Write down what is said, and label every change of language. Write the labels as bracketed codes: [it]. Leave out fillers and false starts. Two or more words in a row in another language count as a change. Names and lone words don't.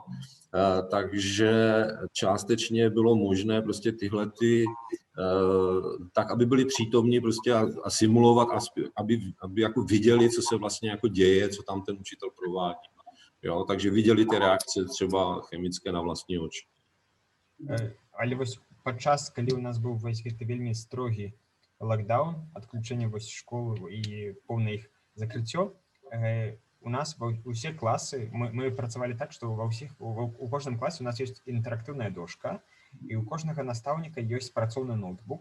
[cs] Takže částečně bylo možné prostě tak aby byli přítomní prostě a simulovat, aby jako viděli, co se vlastně jako děje, co tam ten učitel provádí. Jo, takže viděli ty reakce třeba chemické na vlastní oči. [be] Але вось падчас, калі у нас быў вось гэты вельмі строгі локдаун, адключэнне вось школы і поўнае іх закрыццё, у нас усе класы, мы працавалі так, што у кожным класе у нас ёсць інтэрактыўная дошка, і у кожнага настаўніка ёсць працоўны ноутбук.